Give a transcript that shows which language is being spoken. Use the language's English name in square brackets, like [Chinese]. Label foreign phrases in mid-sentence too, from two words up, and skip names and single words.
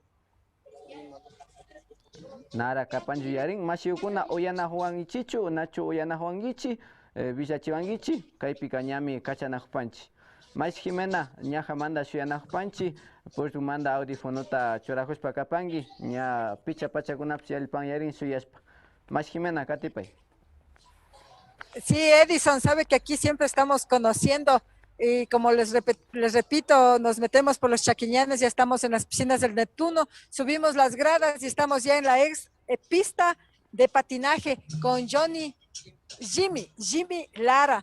[Quechua] nara kapanchu yarin mashiukuna uyanahuankichichu nachu uyanahuankichik villachiwankichik kaypika ñami kachanajupanchik Mash Jimena ñajamanta shuyanajupanchik puertumanta audífonota churajushpa kapanki ña picha pachakunapas yalipan yarin shuyashpa Mash Jimena katipay. [Spanish] Sí, Edison, sabe que aquí siempre estamos conociendo y como les repito, nos metemos por los Chaquiñanes, ya estamos en las piscinas del Neptuno, subimos las gradas y estamos ya en la pista de patinaje con Jimmy Lara.